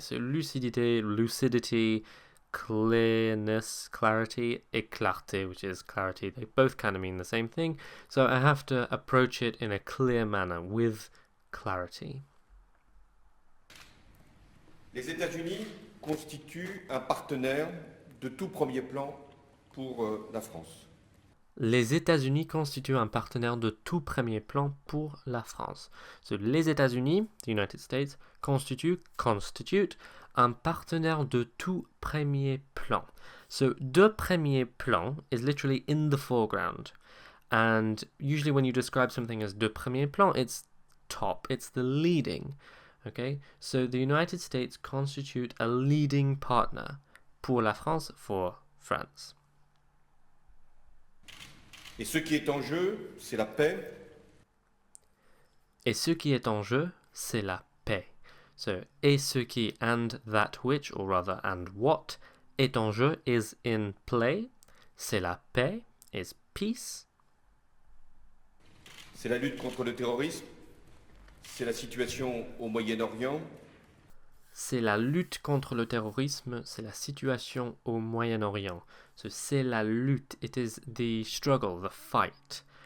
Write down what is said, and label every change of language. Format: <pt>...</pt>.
<en>So lucidité, lucidity, clearness, clarity, et clarté, which is clarity. They both kind of mean the same thing. So I have to approach it in a clear manner, with clarity.</en> <fr>Les États-Unis constituent un partenaire de tout premier plan pour la France. Les États-Unis constituent un partenaire de tout premier plan pour la France.</fr> <en>So,</en> <fr>les États-Unis,</fr> <en>the United States, constitute</en> <fr>un partenaire de tout premier plan.</fr> <en>So,</en> <fr>de premier plan</fr> <en>is literally in the foreground. And usually when you describe something as</en> <fr>de premier plan,</fr> <en>it's top, it's the leading. Okay, so the United States constitute a leading partner</en> <fr>pour la France,</fr> <en>for France.</en> <fr>Et ce qui est en jeu, c'est la paix. Et ce qui est en jeu, c'est la paix.</fr> <en>So,</en> <fr>et ce qui,</fr> <en>and that which, or rather, and what,</en> <fr>est en jeu,</fr> <en>is in play.</en> <fr>C'est la paix,</fr> <en>is peace.</en> <fr>C'est la lutte contre le terrorisme. C'est la situation au Moyen-Orient. C'est la lutte contre le terrorisme, c'est la situation au Moyen-Orient.</fr> <en>So,</en> <fr>c'est la lutte,</fr> <en>it is the struggle, the fight.</en>